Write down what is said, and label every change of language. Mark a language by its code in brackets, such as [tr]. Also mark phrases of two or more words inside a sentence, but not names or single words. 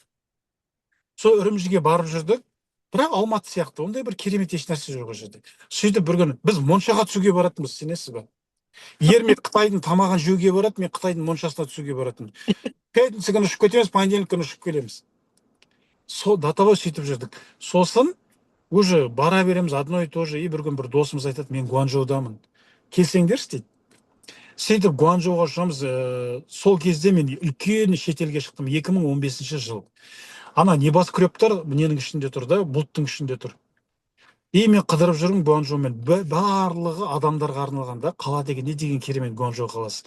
[kk] Сол Үрімжіге барып жүрдік. Бірақ Алматы сияқты ондай бір керемет еш нәрсе жоқ ол жерде. Сөйтіп бір күні біз моншаға түсуге баратынбыз, сенесіз ба? Ермек Қытайдың тамағын жеуге барады, мен Қытайдың моншасына түсуге баратын. Пятница күні ұшып кетеміз, понедельник күні ұшып келеміз. Сол датабай сөйтіп жүрдік. Сосын уже бара береміз [ru] одно и то же. [kk] И бір күн бір досымыз айтады, мен Гуанчжоудамын. Келсеңдерші дейді. Сөйтіп Гуанчжоуға ұшамыз. Сол кезде мен үлкен шетелге шықтым, 2015 жыл. Ана небоскрептар ненің ішінде тұр да, бұлттың ішінде тұр. И мен қыдырып жүрмін Гуанчжоумен. Барлығы адамдарға арналған да, қала деген не деген керемет Гуанчжоу қаласы.